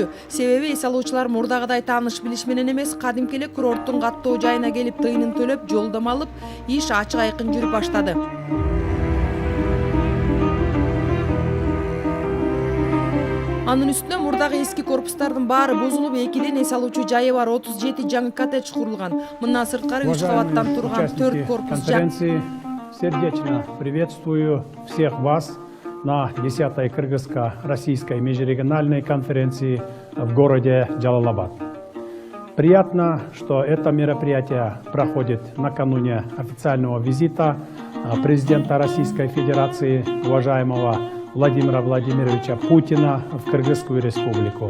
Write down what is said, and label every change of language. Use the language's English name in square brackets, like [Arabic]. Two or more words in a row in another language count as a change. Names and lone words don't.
[Kyrgyz] Себеби эс алуучулар мурдагыдай тааныш билиш менен эмес, кадимки эле курорттун каттоо жайына келип тыйынын төлөп, жолдомо алып, иш ачык айкын жүрүп баштады. Анын үстүнө мурдагы эски корпустардын баары бузулуп, экиден эс алуучу жайы бар 37 жаңы коттедж курулган. Мындан сырткары 3 кабаттан турган 4 корпус [Russian] конференции. Сердечно приветствую всех вас на 10-й Кыргызско-российской межрегиональной конференции в городе Джалалабад. Приятно, что это мероприятие проходит накануне официального визита президента Российской Федерации, уважаемого Владимира Владимировича Путина в Кыргызскую республику.